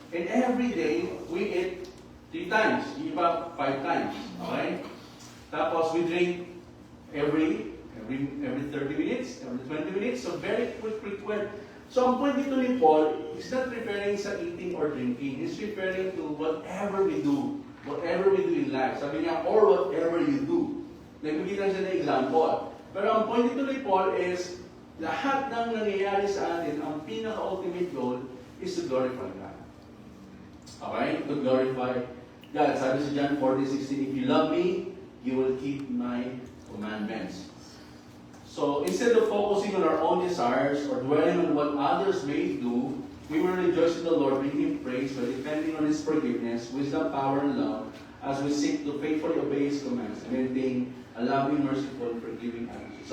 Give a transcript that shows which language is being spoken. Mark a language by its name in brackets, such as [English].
[English] And every day, we eat 3 times. [Filipino] Yung iba, 5 times. [English] Okay? Tapos we drink every 30 minutes, every 20 minutes. So very frequent. So [Filipino] ang point dito ni Paul [English] is not referring sa eating or drinking. He's referring to whatever we do. Whatever we do in life. [Filipino] Sabi niya, [English] or whatever you do. [Filipino] Nagbigay lang siya ng example. Pero ang point dito ni Paul is, lahat ng nangyayari sa atin, ang pinaka-ultimate goal [English] is to glorify God. Okay? To glorify God. [Filipino] Sabi sa [English] John 40:16, if you love me, you will keep my commandments. So, instead of focusing on our own desires or dwelling on what others may do, we will rejoice in the Lord, bring Him praise by depending on His forgiveness, wisdom, power, and love, as we seek to faithfully obey His commands and maintain a loving, merciful, forgiving attitude.